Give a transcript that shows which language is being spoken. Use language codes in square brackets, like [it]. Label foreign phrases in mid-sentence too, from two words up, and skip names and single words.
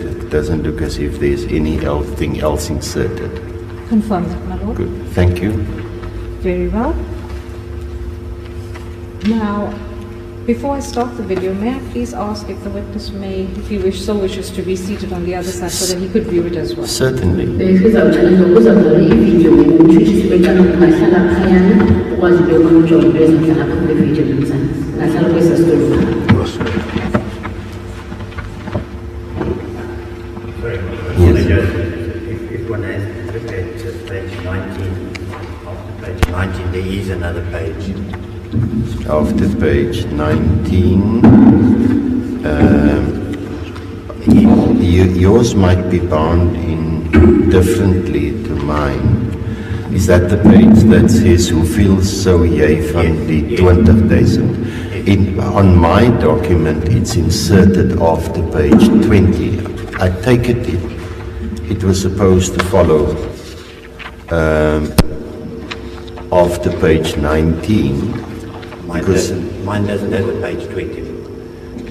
[en] It doesn't look as if there's anything else inserted. Confirm that, my lord. Good, thank you. Very well. Now, before I start the video, may I please ask if the witness may, if he so wishes, to be seated on the other side so that he could view it as well? Certainly. [xh] Sizawucela uzawudlala ividiyo ngumtshutshisi becala ungahlala phayana ukwazi into yobana ujonge into ezenzeka apha kule vidiyo nomzantsi ungahlala kwesaa situlo [en] If one has to look at page 19, after page 19 there is another page. After page 19, yours might be bound in differently to mine. Is that the page that says who feels [af] so jy van die [en] 20,000? On my document, it's inserted after page 20. I take it was supposed to follow after page 19. Mine doesn't have a page 20.